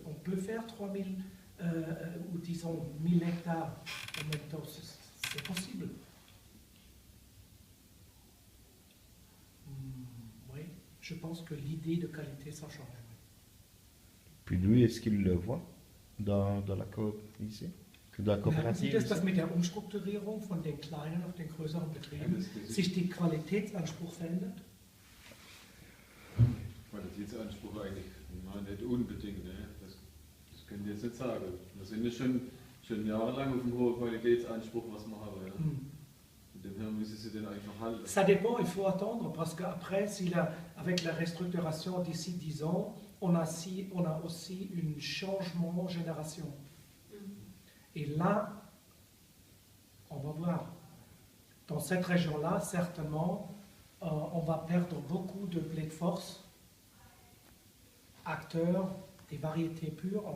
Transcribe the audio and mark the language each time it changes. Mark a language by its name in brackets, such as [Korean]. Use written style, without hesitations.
[French] On peut faire 3000 ou disons 1000 hectares en même temps, c'est possible. Oui, je pense que l'idée de qualité, ça change. Puis lui, est-ce qu'il le voit dans la ici? Dans la [German] Merken Sie [French] coopérative [German] das, [French] ici? [German] dass mit der Umstrukturierung von den kleinen auf den größeren Betrieben sich die Qualitätsanspruch verändert? Qualitätsanspruch eigentlich nicht unbedingt. Ne? Das können wir jetzt nicht sagen. Wir sind ja schon jahrelang auf einem hohen Qualitätsanspruch, was wir haben. Ja? Von dem her müssen sie den einfach halten. [French] Ça dépend, il faut attendre, parce qu'après, avec la restructuration d'ici 10 ans, on a aussi un changement de génération. Et là, on va voir. Dans cette région-là, certainement, on va perdre beaucoup de blé de force, acteurs, des variétés pures.